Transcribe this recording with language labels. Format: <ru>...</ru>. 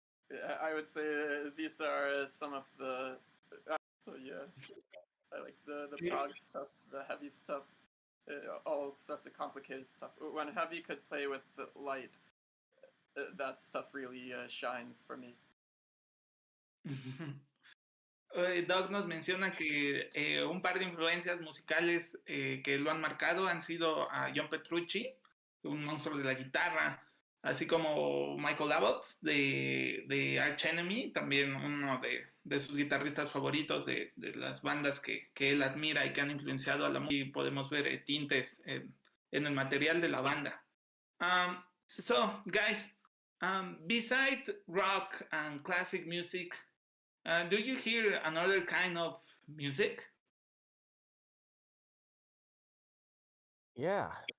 <en>I would say these are some of the. So yeah, I like the prog stuff, the heavy stuff, all sorts of complicated stuff. When heavy could play with the light, that stuff really shines for me.</en> <es>Doug nos menciona que un par de influencias musicales que lo han marcado han sido a John Petrucci, un monstruo de la guitarra, así como Michael Abbott de Arch Enemy, también uno de sus guitarristas favoritos de las bandas que él admira y que han influenciado a la música, y podemos ver tintes en el material de la banda.</es> <en>So, guys, besides rock and classic music, do you hear another kind of music? Yeah.</en>